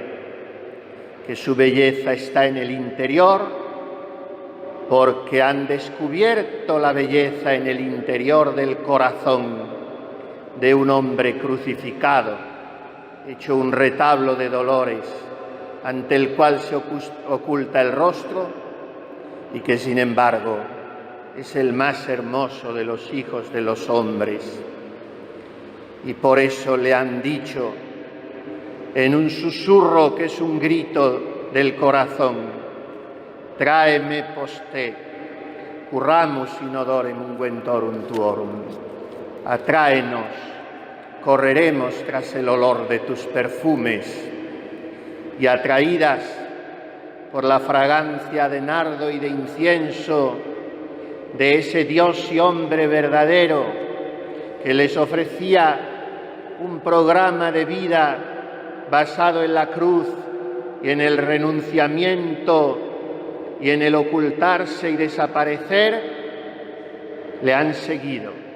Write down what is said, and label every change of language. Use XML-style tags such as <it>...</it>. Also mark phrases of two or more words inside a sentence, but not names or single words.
<es>Que su belleza está en el interior, porque han descubierto la belleza en el interior del corazón de un hombre crucificado, hecho un retablo de dolores, ante el cual se oculta el rostro, y que sin embargo es el más hermoso de los hijos de los hombres. Y por eso le han dicho en un susurro que es un grito del corazón:</es> <la>tráeme post te, curramus in odorem unguentorum tuorum.</la> <es>Atráenos, correremos tras el olor de tus perfumes. Y atraídas por la fragancia de nardo y de incienso de ese Dios y hombre verdadero que les ofrecía un programa de vida basado en la cruz y en el renunciamiento y en el ocultarse y desaparecer, le han seguido</es>